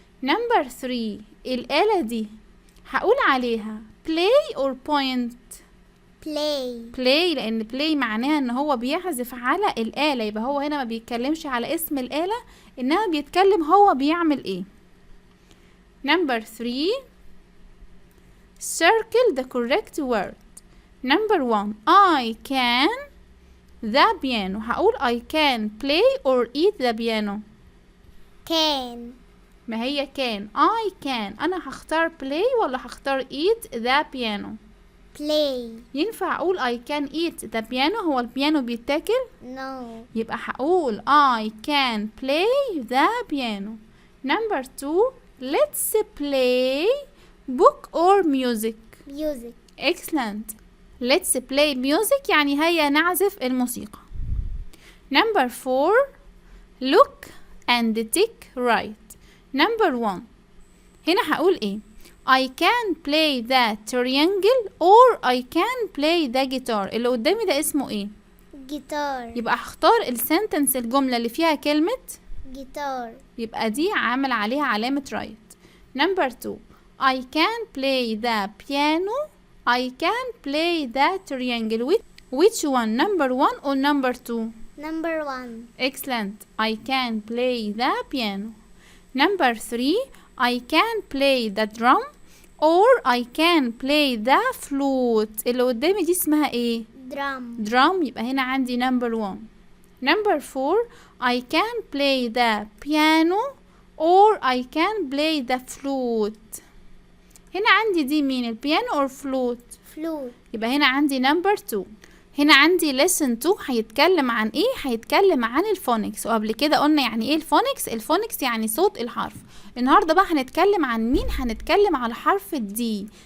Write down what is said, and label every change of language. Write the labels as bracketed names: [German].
[Arabic] نمبر 3 الآلة دي هقول عليها [English] play or point؟ play. [Arabic] play، لأن play معناها ان هو بيعزف على الآلة، يبقى هو هنا ما بيتكلمش على اسم الآلة، انما بيتكلم هو بيعمل ايه. [English] Number 3 circle the correct word. Number 1 I can the piano. هقول I can play or eat the piano. can. [Arabic] ما هي [English] can I can، [Arabic] أنا هختار [English] play [Arabic] ولا هختار [English] eat the piano؟ play. [Arabic] ينفع أقول [English] I can eat the piano؟ [Arabic] هو البيانو بيتاكل؟ [English] no. [Arabic] يبقى هقول [English] I can play the piano. Number 2 let's play book or music. music. excellent. let's play music [Arabic] يعني هيا نعزف الموسيقى. [English] Number 4 look and tick right. Number 1 [Arabic] هنا هقول ايه؟ [English] I can play the triangle or I can play the guitar. [Arabic] اللي قدامي ده اسمه ايه؟ [English] guitar. [Arabic] يبقى هختار السنتنس الجملة اللي فيها كلمة [English] guitar. [Arabic] يبقى دي عامل عليها علامة right. [English] Number 2 I can play the piano I can play the triangle. which one? number 1 or number 2? number 1. excellent. I can play the piano. number 3 I can play the drum or I can play the flute. [Arabic] اللي قدامي دي اسمها ايه؟ [English] drum. [Arabic] drum، يبقى هنا عندي [English] number 1. number 4 I can play the piano or I can play the flute. [Arabic] هنا عندي دي مين؟ البيانو or flute؟ [English] flute. [Arabic] يبقى هنا عندي number 2. هنا عندي [English] lesson 2 [Arabic] هيتكلم عن ايه؟ هيتكلم عن الفونكس، وقبل كده قلنا يعني ايه الفونكس؟ الفونكس يعني صوت الحرف. النهارده بقى هنتكلم عن مين؟ هنتكلم على حرف الدي.